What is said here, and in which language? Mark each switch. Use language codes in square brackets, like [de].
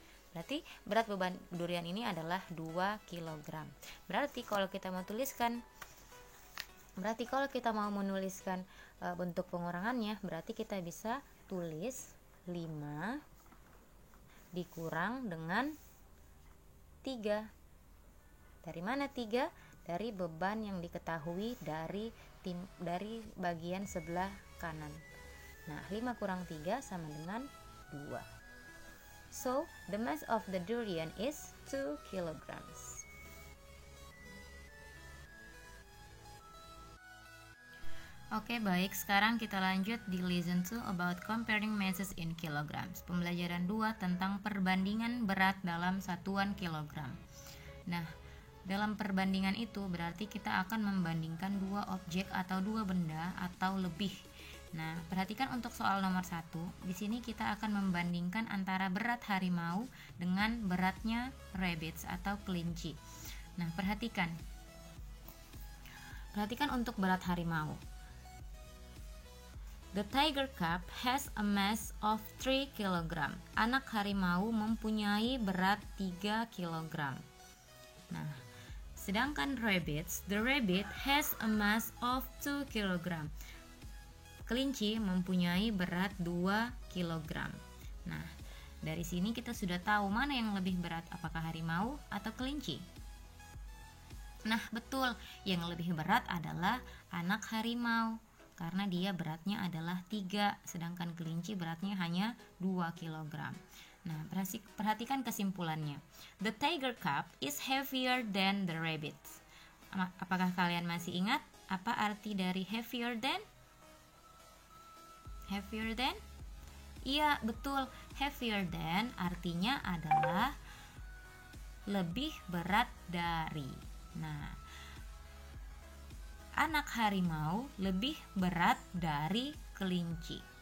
[id] Berarti berat beban durian ini adalah 2 kg. Berarti kalau kita mau menuliskan bentuk pengurangannya, berarti kita bisa tulis 5 dikurang dengan 3. Dari mana 3? Dari beban yang diketahui dari bagian sebelah kanan. Nah, 5 kurang 3 sama dengan 2. [en] So, the mass of the durian is 2 kilograms. [id] Oke, baik. Sekarang kita lanjut di [en] lesson 2 about comparing masses in kilograms. [id] Pembelajaran 2 tentang perbandingan berat dalam satuan kilogram. Nah, dalam perbandingan itu berarti kita akan membandingkan dua objek atau dua benda atau lebih. Nah, perhatikan untuk soal nomor 1. Di sini kita akan membandingkan antara berat harimau dengan beratnya rabbits atau kelinci. Nah, perhatikan untuk berat harimau. [en] The tiger cub has a mass of 3 kg. [id] Anak harimau mempunyai berat 3 kg. Nah, sedangkan [en] the rabbit has a mass of 2 kg. [id] Kelinci mempunyai berat 2 kg. Nah, dari sini kita sudah tahu mana yang lebih berat, apakah harimau atau kelinci. Nah, betul, yang lebih berat adalah anak harimau karena dia beratnya adalah 3, sedangkan kelinci beratnya hanya 2 kg. Nah, perhatikan kesimpulannya. [en] The tiger cub is heavier than the rabbit. [id] Apakah kalian masih ingat apa arti dari heavier than? Heavier than? Iya, betul. Heavier than artinya adalah lebih berat dari. Nah, anak harimau lebih berat dari kelinci.